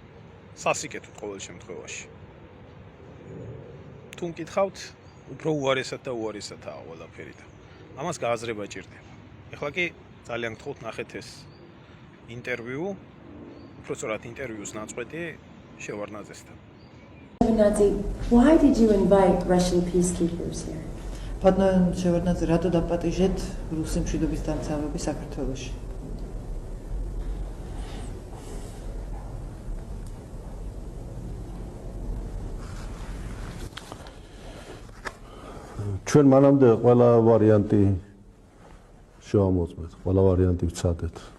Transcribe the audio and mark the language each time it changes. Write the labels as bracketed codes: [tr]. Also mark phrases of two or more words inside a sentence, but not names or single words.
[ka] სასიკეთოდ ყოველ შემთხვევაში. თუ მკითხავთ, უფრო უარესად და უარესადაა ყველაფერი და ამას გააზრება ჭირდება. ეხლა კი ძალიან გთხოვთ ნახეთ ეს ინტერვიუ, უფრო სწორად ინტერვიუს ნაწყვეტი შევარდნაძესთან. [en] Why did you invite Russian peacekeepers here? Pardon, [ka] შევარდნაძე, რატო დაპატიჟეთ რუსი მშვიდობის დამცავები საქართველოში? ჩვენ მანამდე ყველა ვარიანტი შევამოწმეთ, ყველა ვარიანტი ვცადეთ.